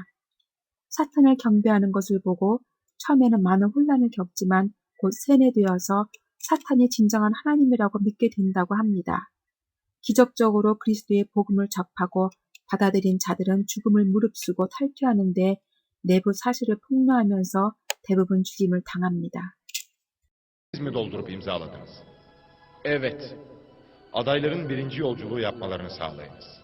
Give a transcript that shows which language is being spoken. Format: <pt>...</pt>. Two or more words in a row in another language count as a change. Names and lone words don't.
<ko>사탄을 경배하는 것을 보고 처음에는 많은 혼란을 겪지만 곧 세뇌되어서 사탄이 진정한 하나님이라고 믿게 된다고 합니다. 기적적으로 그리스도의 복음을 접하고 받아들인 za들은 죽음을 무릅쓰고 탈퇴하는데 내부 사실을 폭로하면서 대부분 죽임을 당합니다.</ko> <tr>doldurup imzaladınız. Evet, adayların birinci yolculuğu yapmalarını sağlayınız.</tr>